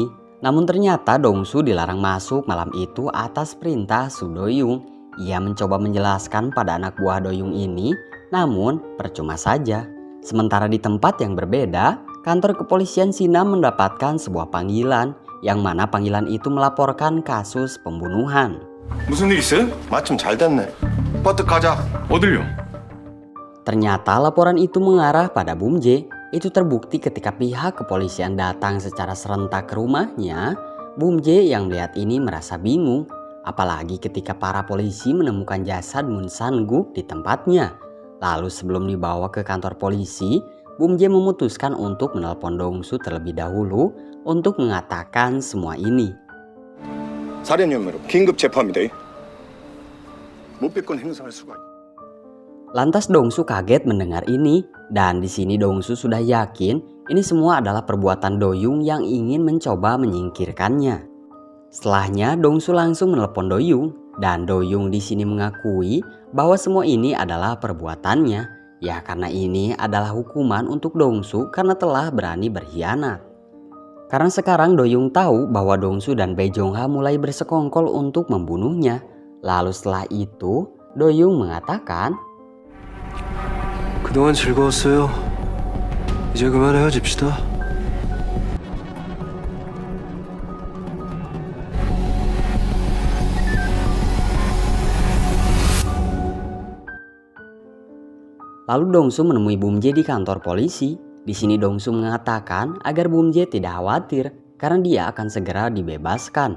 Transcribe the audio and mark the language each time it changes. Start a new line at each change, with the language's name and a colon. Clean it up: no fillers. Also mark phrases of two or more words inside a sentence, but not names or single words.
Indonesian: Namun ternyata Dongsu dilarang masuk malam itu atas perintah Su Do Young. Ia mencoba menjelaskan pada anak buah Do Young ini, namun percuma saja. Sementara di tempat yang berbeda, kantor kepolisian Sinam mendapatkan sebuah panggilan, yang mana panggilan itu melaporkan kasus pembunuhan.
Korean: 무슨 일 있어요? 마침 잘 됐네. 버뜩 가자. 어딜요?
Indonesian: Ternyata laporan itu mengarah pada Bum Jae. Itu terbukti ketika pihak kepolisian datang secara serentak ke rumahnya. Bum Jae yang melihat ini merasa bingung. Apalagi ketika para polisi menemukan jasad Moon San-guk di tempatnya. Lalu sebelum dibawa ke kantor polisi, Bum Jae memutuskan untuk menelpon Dong-su terlebih dahulu untuk mengatakan semua ini.
Korean: 살인 혐의로 긴급 재판입니다. 무비권 행사할 수가 있다.
Indonesian: Lantas Dong-su kaget mendengar ini, dan di sini Dong-su sudah yakin ini semua adalah perbuatan Do-yung yang ingin mencoba menyingkirkannya. Setelahnya Dong-su langsung menelpon Do-yung, dan Do-yung di sini mengakui bahwa semua ini adalah perbuatannya. Ya karena ini adalah hukuman untuk Dong-su karena telah berani berkhianat. Karena sekarang Do-yung tahu bahwa Dong-su dan Bae Jong-ha mulai bersekongkol untuk membunuhnya. Lalu setelah itu Do-yung mengatakan,
Korean: 그동안 즐거웠어요. 이제 그만 헤어집시다.
Indonesian: Lalu Dong-su menemui Bum Jae di kantor polisi. Di sini Dong-su mengatakan agar Bum Jae tidak khawatir karena dia akan segera dibebaskan.